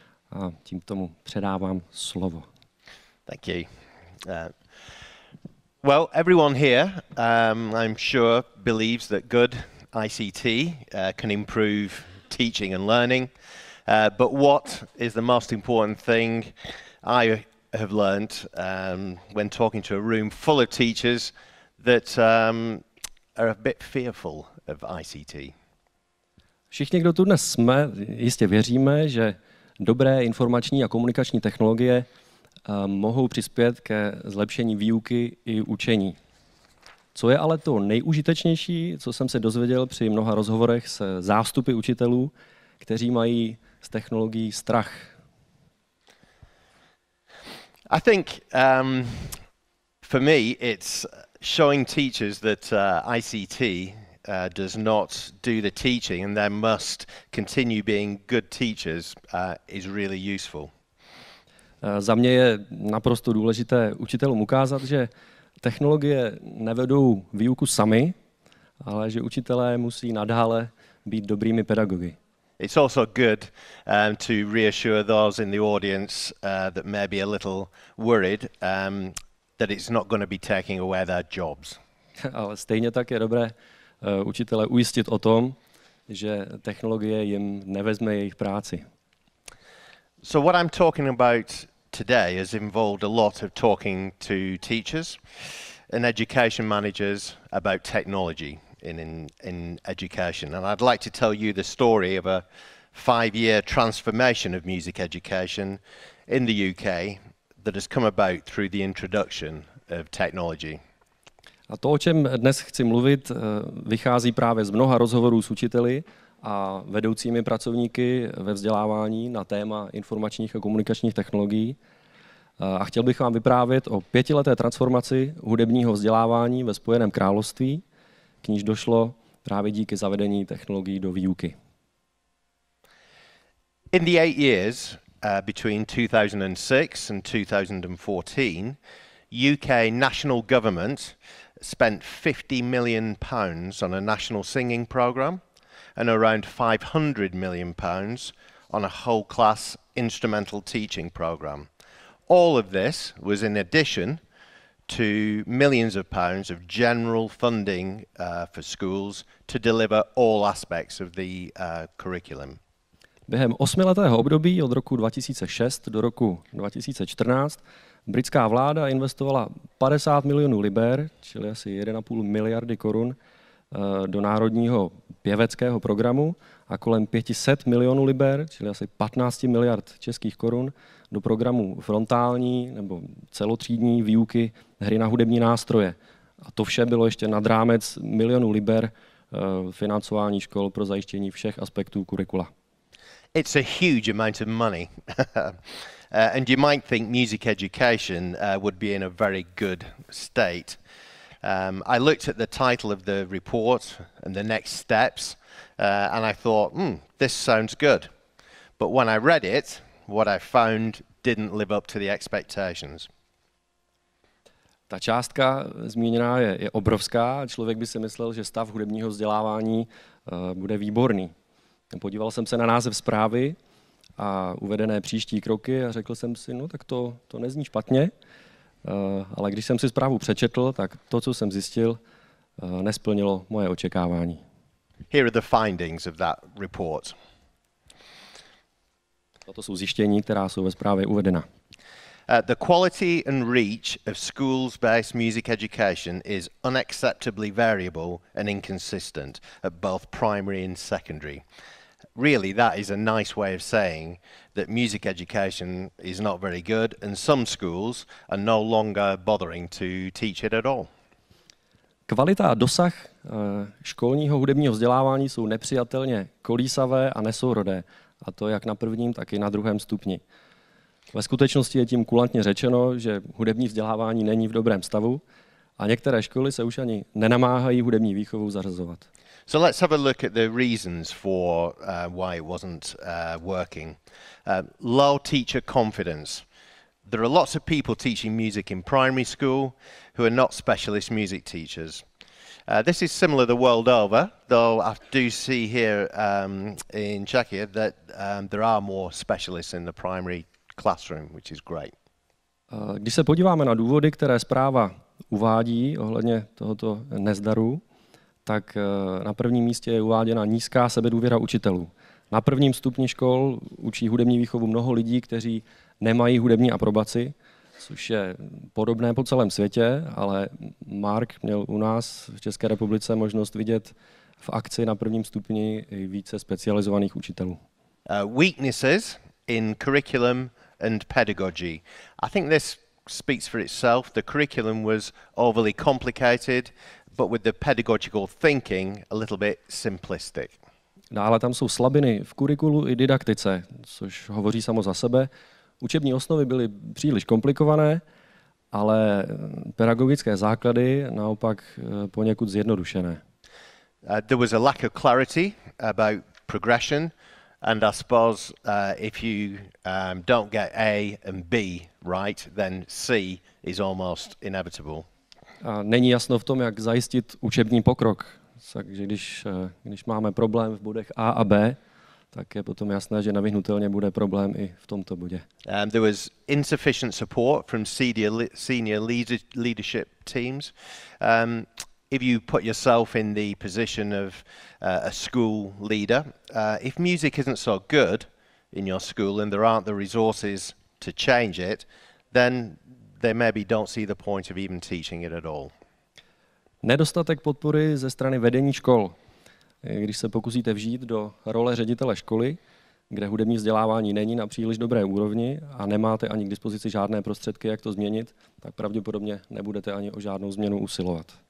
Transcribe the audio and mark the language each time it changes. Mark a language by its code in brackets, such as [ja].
[cs] A tím tomu předávám slovo. [en] Thank you. Well, everyone here, I'm sure, believes that good ICT can improve teaching and learning. But what is the most important thing I have learned when talking to a room full of teachers that are a bit fearful of ICT? [cs] Všichni, kdo tu dnes jsme, jistě věříme, že dobré informační a komunikační technologie mohou přispět ke zlepšení výuky i učení. Co je ale to nejužitečnější, co jsem se dozvěděl při mnoha rozhovorech se zástupy učitelů, kteří mají z technologií strach? [en] I think for me it's showing teachers that ICT does not do the teaching and they must continue being good teachers is really useful. [cs] Za mě je naprosto důležité učitelům ukázat, že technologie nevedou výuku sami, ale že učitelé musí nadále být dobrými pedagogy. [en] It's also good to reassure those in the audience that may be a little worried that it's not going to be taking away their jobs. [cs] Ale stejně tak je dobré učitele ujistit o tom, že technologie jim nevezme jejich práci. [en] So what I'm talking about today has involved a lot of talking to teachers and education managers about technology in education. And I'd like to tell you the story of a 5-year transformation of music education in the UK that has come about through the introduction of technology. [cs] A to, o čem dnes chci mluvit, vychází právě z mnoha rozhovorů s učiteli a vedoucími pracovníky ve vzdělávání na téma informačních a komunikačních technologií. A chtěl bych vám vyprávět o 5leté transformaci hudebního vzdělávání ve Spojeném království, k níž došlo právě díky zavedení technologií do výuky. [en] In the 8 years between 2006 and 2014, UK national government spent £50 million on a national singing program and around £500 million on a whole class instrumental teaching program. All of this was in addition to millions of pounds of general funding for schools to deliver all aspects of the curriculum. [cs] Během 8letého období od roku 2006 do roku 2014 britská vláda investovala 50 milionů liber, čili asi 1,5 miliardy korun, do národního pěveckého programu a kolem 500 milionů liber, čili asi 15 miliard českých korun, do programu frontální nebo celotřídní výuky hry na hudební nástroje. A to vše bylo ještě nad rámec milionů liber financování škol pro zajištění všech aspektů kurikula. [en] It's a huge amount of money. And you might think music education would be in a very good state. I looked at the title of the report and the next steps, and I thought, this sounds good. But when I read it, what I found didn't live up to the expectations. [cs] Ta částka zmíněná je obrovská. Člověk by si myslel, že stav hudebního vzdělávání bude výborný. Podíval jsem se na název zprávy a uvedené příští kroky a řekl jsem si, no tak to nezní špatně, ale když jsem si zprávu přečetl, tak to, co jsem zjistil, nesplnilo moje očekávání. [en] Here are the findings of that report. [cs] Toto jsou zjištění, která jsou ve zprávě uvedena. [en] The quality and reach of schools-based music education is unacceptably variable and inconsistent at both primary and secondary. Really, that is a nice way of saying that music education is not very good and some schools are no longer bothering to teach it at all. [cs] Kvalita a dosah školního hudebního vzdělávání jsou nepřijatelně kolísavé a nesourodé, a to jak na prvním, tak i na druhém stupni. Ve skutečnosti je tím kulantně řečeno, že hudební vzdělávání není v dobrém stavu a některé školy se už ani nenamáhají hudební výchovu zařazovat. [en] So let's have a look at the reasons for why it wasn't working. Low teacher confidence. There are lots of people teaching music in primary school who are not specialist music teachers. This is similar the world over, though I do see here in Czechia that there are more specialists in the primary classroom, which is great. [cs] Když se podíváme na důvody, které zpráva uvádí ohledně tohoto nezdaru, tak na prvním místě je uváděna nízká sebedůvěra učitelů. Na prvním stupni škol učí hudební výchovu mnoho lidí, kteří nemají hudební aprobaci, což je podobné po celém světě, ale Mark měl u nás v České republice možnost vidět v akci na prvním stupni i více specializovaných učitelů. [en] Weaknesses in curriculum and pedagogy. I think this speaks for itself. The curriculum was overly complicated, but with the pedagogical thinking a little bit simplistic. [cs] Dále tam jsou slabiny v kurikulu i didaktice, což hovoří samo za sebe. Učební osnovy byly příliš komplikované, ale pedagogické základy naopak poněkud zjednodušené. [en] There was a lack of clarity about progression, and I suppose if you don't get A and B right, then C is almost inevitable. [cs] A není jasno v tom, jak zajistit učební pokrok. Takže když máme problém v bodech A a B, tak je potom jasné, že nevyhnutelně bude problém i v tomto bodě. [en] There was insufficient support from senior leadership teams. If you put yourself in the position of a school leader, if music isn't so good in your school and there aren't the resources to change it, then they maybe don't see the point of even teaching it at all. [cs] Nedostatek podpory ze strany vedení škol. Když se pokusíte vžít do role ředitele školy, kde hudební vzdělávání není na příliš dobré úrovni a nemáte ani k dispozici žádné prostředky, jak to změnit, tak pravděpodobně nebudete ani o žádnou změnu usilovat.